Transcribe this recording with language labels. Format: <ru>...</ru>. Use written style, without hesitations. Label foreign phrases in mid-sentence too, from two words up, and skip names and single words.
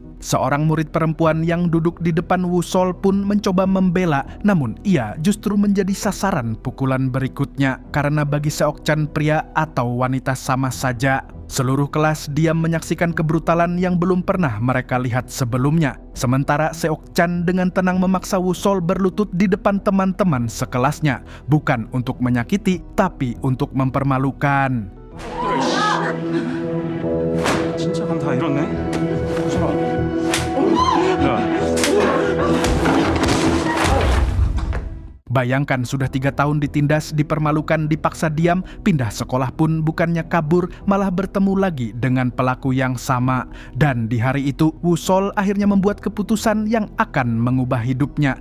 <id>Seorang murid perempuan yang duduk di depan Woo-sol pun mencoba membela, namun ia justru menjadi sasaran pukulan berikutnya karena bagi Seok-chan pria atau wanita sama saja. Seluruh kelas diam menyaksikan kebrutalan yang belum pernah mereka lihat sebelumnya. Sementara Seok-chan dengan tenang memaksa Woo-sol berlutut di depan teman-teman sekelasnya, bukan untuk menyakiti, tapi untuk mempermalukan.</id> <ko>진짜 다 이렇네.</ko> <id>Bayangkan sudah 3 tahun ditindas, dipermalukan, dipaksa diam, pindah sekolah pun bukannya kabur, malah bertemu lagi dengan pelaku yang sama. Dan di hari itu, Woo-sol akhirnya membuat keputusan yang akan mengubah hidupnya.</id>